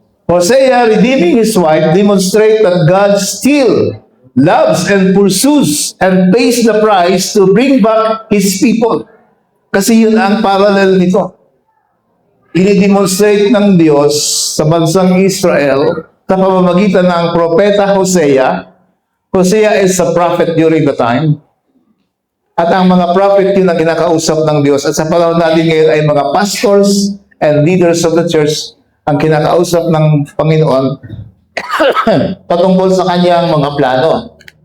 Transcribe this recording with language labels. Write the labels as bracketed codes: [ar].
[en] Hosea, redeeming his wife, demonstrate that God still loves and pursues and pays the price to bring back His people. [tl] Kasi yun ang parallel nito. inidemonstrate ng Diyos sa bansang Israel sa pamamagitan ng propeta Hosea. [en] Hosea is a prophet during the time. [tl] At ang mga prophet yun ang kinakausap ng Diyos. At sa panahon natin ngayon ay mga [en] pastors and leaders of the church [tl] ang kinakausap ng Panginoon patungkol sa kanyang mga plano.